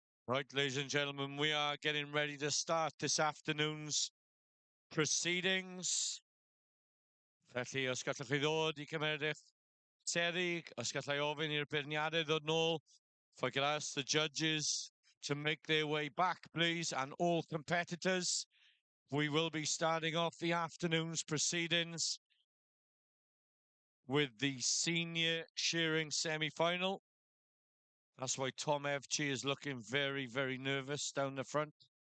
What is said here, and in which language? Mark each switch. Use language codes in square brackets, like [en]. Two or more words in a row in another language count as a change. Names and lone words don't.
[en] Right, ladies and gentlemen, we are getting ready to start this afternoon's proceedings. [cy] Felly, os gallwch chi ddod I cymryd eich seddi, os gallai ofyn i'r beirniadau ddod nôl, [en] if I could ask the judges to make their way back, please, and all competitors. We will be starting off the afternoon's proceedings with the senior shearing semi-final. That's why Tom Evchi is looking very, very nervous down the front.